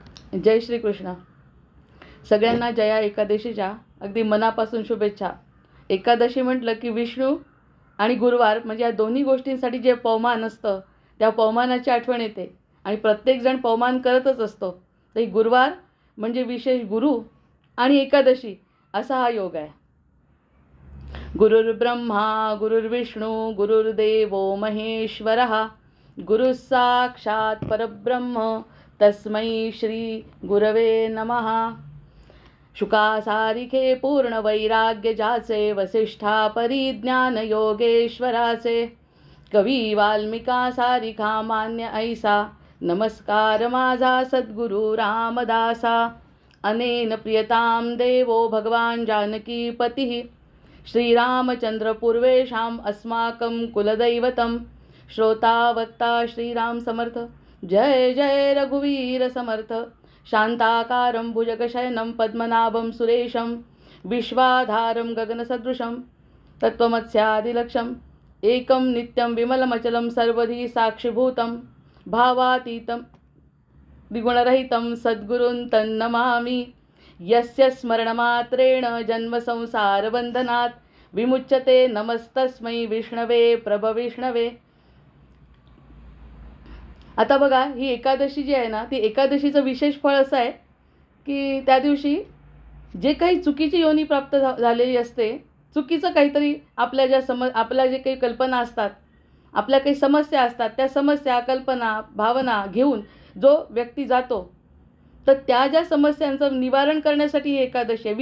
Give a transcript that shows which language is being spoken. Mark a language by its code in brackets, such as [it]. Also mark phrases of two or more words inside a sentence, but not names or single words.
[mr] जय श्री कृष्ण. सगळ्यांना जया एकादशीच्या अगदी मनापासून शुभेच्छा. एकादशी म्हटलं की विष्णू आणि गुरुवार म्हणजे या दोन्ही गोष्टींसाठी जे पवमान असतं त्या पवमानाची आठवण येते आणि प्रत्येकजण पवमान करतच असतो. तर ही गुरुवार म्हणजे विशेष गुरु आणि एकादशी असा हा योग आहे. [sa] गुरुर्ब्रह्मा गुरुर्विष्णू गुरुर्देवो महेश्वरः गुरुः साक्षात् परब्रह्म तस्मै श्री गुरवे नमः. [mr] शुकासारिखे पूर्ण वैराग्य जाचे वसिष्ठा परिज्ञान योगेश्वराचे कवी वाल्मिका सारिखा मान्य ऐसा नमस्कार माझा सद्गुरु रामदासा. [sa] अनेन प्रियतां देवो भगवान जानकीपतिः श्रीरामचंद्र पूर्वेशाम् अस्माकं कुलदैवतं श्रोता वक्ता श्रीराम समर्थ. [mr] जय जय रघुवीर समर्थ. [sa] शांताकारं भुजगशयनं पद्मनाभं सुरेशं विश्वाधारं गगनसदृशं तत्त्वमस्यादिलक्ष्यम् एकं नित्यं विमलमचलं सर्वधी साक्षिभूतं भावातीतं द्विगुणरहितं सद्गुरुं तन्नमामि. यस्य स्मरणमात्रेण जन्मसंसारबन्धनात् विमुच्यते नमस्तस्मै विष्णवे प्रभविष्णवे. [mr] आता बघा, ही एकादशी जी आहे ना, ती एकादशीचं विशेष फळ असं आहे की त्या दिवशी जे काही चुकीची योनी प्राप्त झालेली असते, चुकीचं काहीतरी आपल्या आपल्या जे काही कल्पना असतात, आपल्या काही समस्या असतात, त्या समस्या कल्पना भावना घेऊन जो व्यक्ती जातो तर त्या ज्या समस्यांचं निवारण करण्यासाठी ही एकादशी आहे.